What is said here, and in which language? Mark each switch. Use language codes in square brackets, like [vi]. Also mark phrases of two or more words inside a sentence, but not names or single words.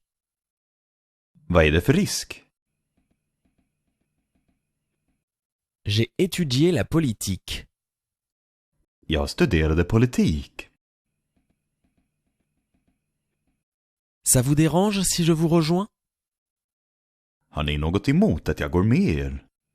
[sv] Vad är det för risk? [fr] J'ai étudié la politique. [sv] Jag studerade politik. [fr] Ça vous dérange si je vous rejoins? [sv] Har ni något emot att jag går med er?